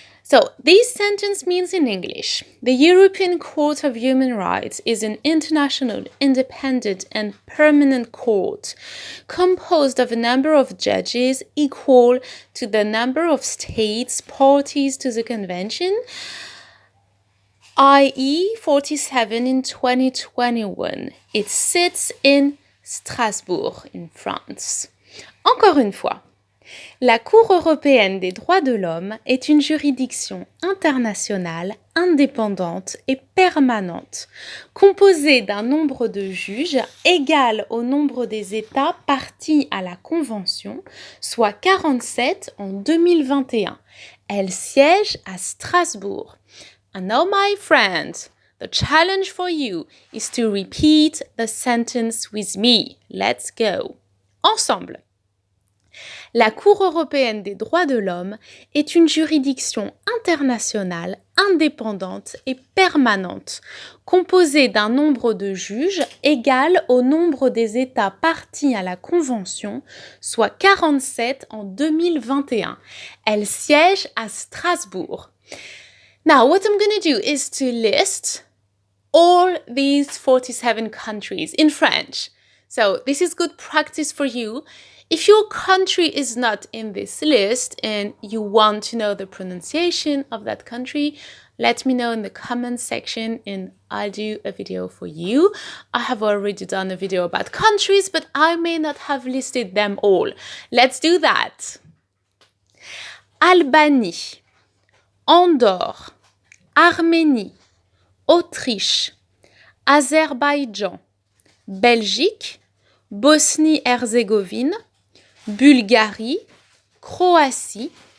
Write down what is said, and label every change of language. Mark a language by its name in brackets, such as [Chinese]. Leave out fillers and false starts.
[English] So this sentence means in English, the European Court of Human Rights is an international, independent and permanent court composed of a number of judges equal to the number of states parties to the convention, i.e. 47 in 2021. It sits in Strasbourg, in France. [French] Encore une fois, la Cour européenne des droits de l'homme est une juridiction internationale, indépendante et permanente, composée d'un nombre de juges égal au nombre des États partis à la Convention, soit 47 en 2021. Elle siège à Strasbourg. [English] And now, my friend, the challenge for you is to repeat the sentence with me. Let's go. Ensemble. [French] La Cour européenne des droits de l'homme est une juridiction internationale, indépendante et permanente, composée d'un nombre de juges égal au nombre des États partis à la Convention, soit 47 en 2021. Elle siège à Strasbourg. [English] Now, what I'm going to do is to list all these 47 countries in French. So this is good practice for you. If your country is not in this list and you want to know the pronunciation of that country, let me know in the comment section and I'll do a video for you. I have already done a video about countries, but I may not have listed them all. Let's do that. [French] Albanie, Andorre, Arménie, Autriche, Azerbaïdjan, Belgique, Bosnie-Herzégovine, Bulgarie, Croatie,